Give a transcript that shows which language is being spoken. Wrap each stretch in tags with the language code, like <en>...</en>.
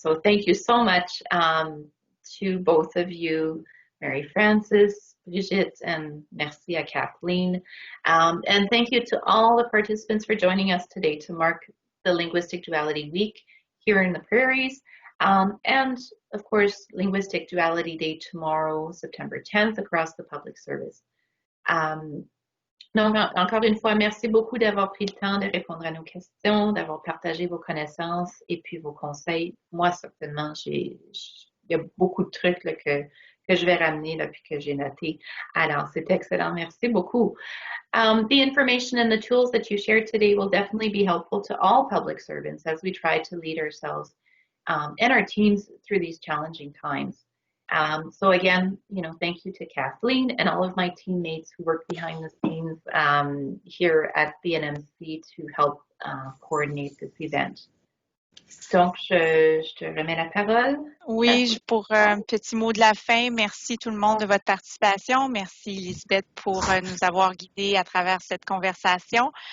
<en>So thank you so much to both of you, Mary Frances, Brigitte, and</en> <fr>merci à Kathleen.</fr> <en>And thank you to all the participants for joining us today to mark the Linguistic Duality Week here in the Prairies. And of course, Linguistic Duality Day tomorrow, September 10th, across the public service.</en> <fr>Donc, encore une fois, merci beaucoup d'avoir pris le temps de répondre à nos questions, d'avoir partagé vos connaissances et puis vos conseils. Moi, certainement, il y a beaucoup de trucs là, que je vais ramener là, puis que j'ai noté. Alors, c'est excellent. Merci beaucoup.</fr> <en>The information and the tools that you shared today will definitely be helpful to all public servants as we try to lead ourselves and our teams through these challenging times. So again, thank you to Kathleen and all of my teammates who work behind the scenes here at BNMC to help coordinate this event.</en> <fr>Donc, je te remets la parole. Oui, pour un petit mot de la fin, merci tout le monde de votre participation. Merci Lisbeth pour nous avoir guidés à travers cette conversation.</fr>